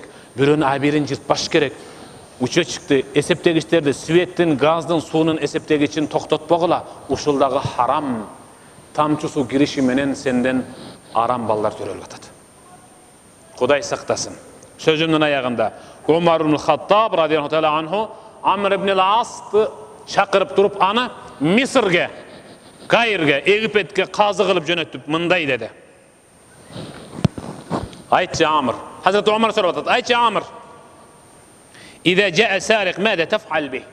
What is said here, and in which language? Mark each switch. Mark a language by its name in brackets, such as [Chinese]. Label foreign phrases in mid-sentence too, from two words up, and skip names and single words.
[Kyrgyz] Бирөөнүн абирин жыртпаш керек. Учетчикти, эсептегичтерди, светтин, газдын, суунун эсептегичин токтотпогула. Ушул дагы харам. Тамчы суу кириши менен сенден арам балдар төрөлүп атат. Кудай сактасын. Сөзүмдүн аягында Умар ибн Хаттаб [Arabic] رضي الله تعالى عنه [Kyrgyz] Амр ибн ал-Асты чакырып туруп, аны Мисырге, Каирге, Египетке казы кылып жөнөтүп мындай деди: "Айтчы Амр." Хазрат Умар сурап атат: "Айтчы Амр, [Arabic] "إذا جاء سارق ماذا تفعل به?"